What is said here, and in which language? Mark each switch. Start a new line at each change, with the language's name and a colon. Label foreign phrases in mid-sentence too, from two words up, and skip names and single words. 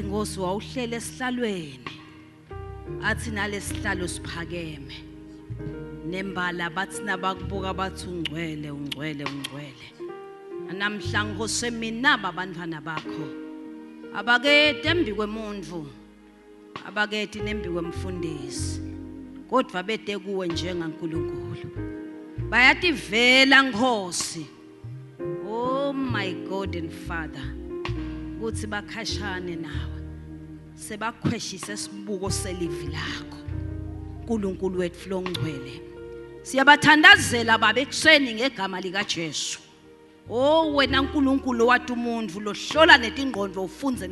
Swati: Nkosi wawuhlele esihlalweni athi nalesihlalo siphakeme nembala bathi nabakubuka bathi ungcwele ungcwele ungcwele namhla Nkosi mina abantwana bakho abakete embi kwemuntu abakete nembi kwemfundisi kodwa bede kuwe njengaNkulunkulu bayathi vela Nkosi
English: oh my God and Father
Swati: kuthi bakhashane nawe sebakhweshisa isibuko selivi lakho uNkulunkulu wethu longcwele siyabathandazela babekuseni ngegama lika Jesu oh wena uNkulunkulu wathi umuntu lohlola netingqondo ufunze